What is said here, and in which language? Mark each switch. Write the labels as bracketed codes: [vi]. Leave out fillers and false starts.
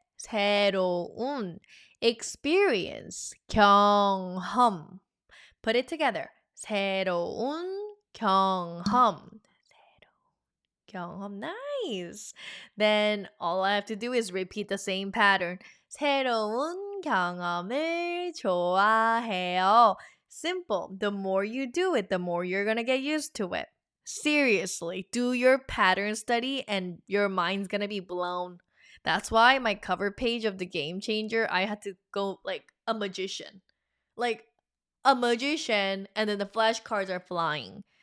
[ko] 새로운. [en] Experience. 경험. Put it together. [ko] 새로운 경험. [en] 경험. Nice. Then all I have to do is repeat the same pattern. [ko] 새로운 경험을 좋아해요. [en] Simple. The more you do it, the more you're gonna get used to it. Seriously, do your pattern study and your mind's gonna be blown. That's why my cover page of the Game Changer, I had to go like a magician. Like a magician, and then the flashcards are flying.